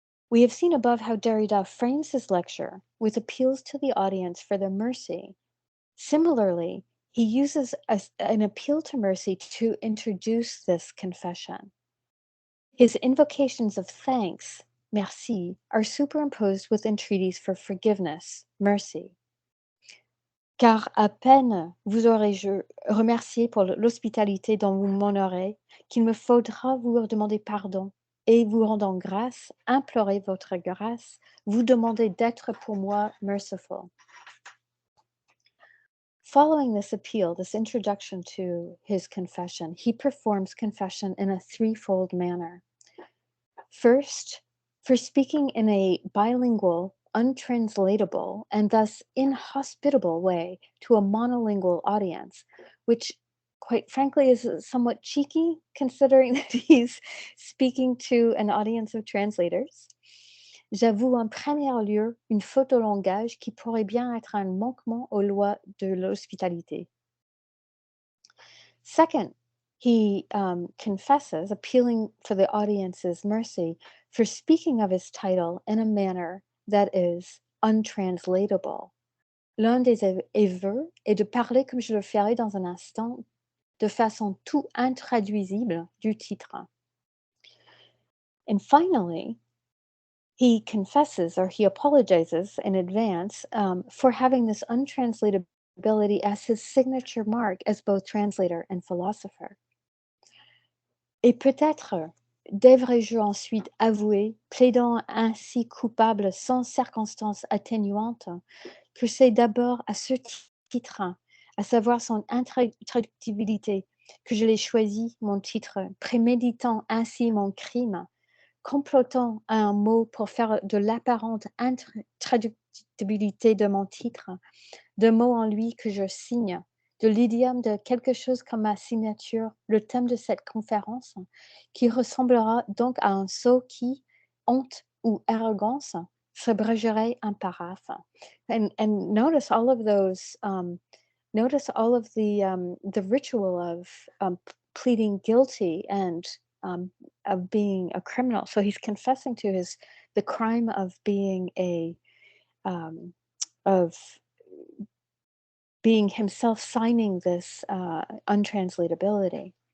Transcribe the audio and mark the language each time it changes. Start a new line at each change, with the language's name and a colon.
English: We have seen above how Derrida frames his lecture with appeals to the audience for their mercy. Similarly, he uses an appeal to mercy to introduce this confession. His invocations of thanks, merci, are superimposed with entreaties for forgiveness, mercy.
French: Car à peine vous aurais-je remercié pour l'hospitalité dont vous m'honorez, qu'il me faudra vous demander pardon, et vous rendant grâce, implorer votre grâce, vous demander d'être pour moi merciful.
English: Following this appeal, this introduction to his confession, he performs confession in a threefold manner. First, for speaking in a bilingual, untranslatable, and thus inhospitable way to a monolingual audience, which quite frankly is somewhat cheeky considering that he's speaking to an audience of translators.
French: J'avoue en premier lieu une faute au langage qui pourrait bien être un manquement aux lois de l'hospitalité.
English: Second, he confesses, appealing for the audience's mercy, for speaking of his title in a manner that is untranslatable.
French: L'un des aveux est de parler comme je le ferai dans un instant, de façon tout intraduisible du titre.
English: And finally, he confesses, or he apologizes in advance for having this untranslatability as his signature mark as both translator and philosopher.
French: Et peut-être devrais-je ensuite avouer, plaidant ainsi coupable sans circonstance atténuante, que c'est d'abord à ce titre, à savoir son intraductibilité, que je l'ai choisi, mon titre, préméditant ainsi mon crime, complotant à un mot pour faire de l'apparente intraductibilité de mon titre, de mots en lui que je signe, de l'idiome de quelque chose comme ma signature, le thème de cette conférence, qui ressemblera donc à un sot qui, honte ou arrogance, s'abrégerait un paraphe.
English: And notice all of those, notice all of the ritual of pleading guilty and of being a criminal. So he's confessing to the crime of being of being himself signing this untranslatability.